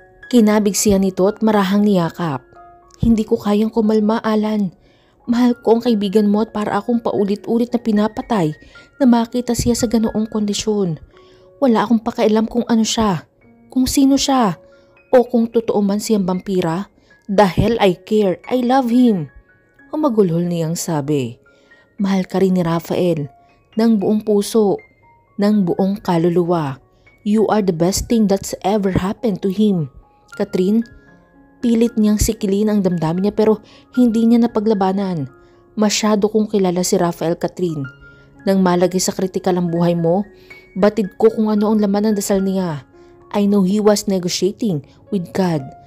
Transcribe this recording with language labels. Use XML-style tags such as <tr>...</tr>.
<tl>Kinabig siya nito at marahang niyakap. Hindi ko kayang kumalma, Alan. Mahal ko ang kaibigan mo at para akong paulit-ulit na pinapatay na makita siya sa ganoong kondisyon. Wala akong pakialam kung ano siya, kung sino siya, o kung totoo man siyang vampira.</tl> <en>The hell I care, I love him.</en> <tl>Humagulhol niyang sabi. Mahal ka rin ni Rafael, ng buong puso, ng buong kaluluwa.</tl> <en>You are the best thing that's ever happened to him.</en> <tl>Katrin, pilit niyang sikilin ang damdamin niya pero hindi niya napaglabanan. Masyado kong kilala si Rafael, Katrin. Nang malagay sa kritikal ang buhay mo, batid ko kung ano ang laman ng dasal niya.</tl> <en>I know he was negotiating with God.</en>